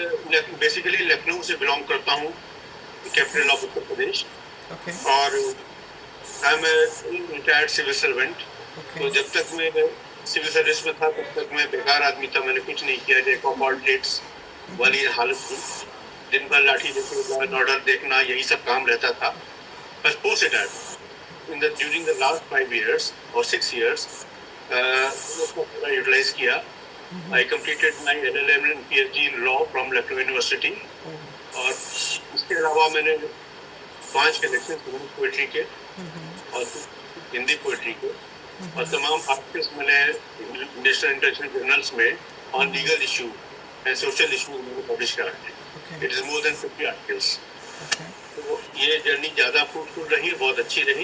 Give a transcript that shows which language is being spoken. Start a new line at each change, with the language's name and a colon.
Hindi: मैं बेसिकली लखनऊ से बिलोंग करता हूँ, capital of Uttar Pradesh. Okay.
English: और I am retired civil servant.
Hindi: तो जब तक मैं सिविल सर्विस में था तब तक मैं बेकार आदमी था, मैंने कुछ नहीं किया.
English: Jack of all trades वाली हालत थी.
Hindi: दिन भर लाठी देखना, ऑर्डर देखना, यही सब काम रहता था.
English: बस post that during the last 5 years or 6 years
Hindi: उसको पूरा यूटिलाइज किया.
English: I completed my LLM and PhD in law from Lucknow University.
Hindi: और इसके अलावा मैंने 5 कलेक्शन पोएट्री के और हिंदी पोएट्री के और तमाम आर्टिकल्स मैंने नेशनल इंटरनेशनल जर्नल्स में
English: on legal issue and social issue
Hindi: मैंने पब्लिश करा है.
English: It is more than 50 articles.
Hindi: तो ये जर्नी ज़्यादा फ्रूटफुल रही, बहुत अच्छी रही.